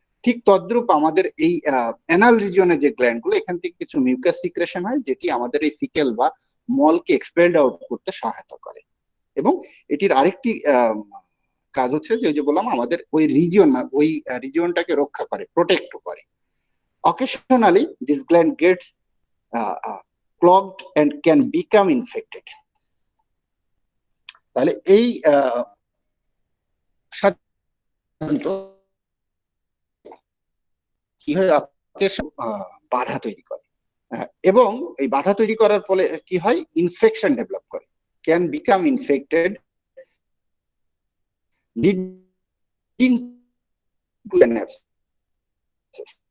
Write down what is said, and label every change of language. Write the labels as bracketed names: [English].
[Bangla] ঠিক তদ্রূপ আমাদের এই অ্যানাল রিজিয়নে যে গ্ল্যান্ড গুলো, এখান থেকে কিছু মিউকাস সিক্রেশন হয়, যেটি আমাদের এই ফিকেল বা মলকে এক্সপেলড আউট করতে সহায়তা করে। এবং এটির আরেকটি কাজ হচ্ছে যে, ওই যে বললাম, আমাদের ওই রিজিয়ন, ওই রিজিয়নটাকে রক্ষা করে, প্রোটেক্ট করে। [English] Occasionally this gland gets clogged and can become infected. [Bangla] তাহলে এই সাধারণত কি হয়, বাধা তৈরি করে, এবং এই বাধা তৈরি করার ফলে কি হয়, ইনফেকশন ডেভেলপ করে, [English] can become infected, leading to an abscess,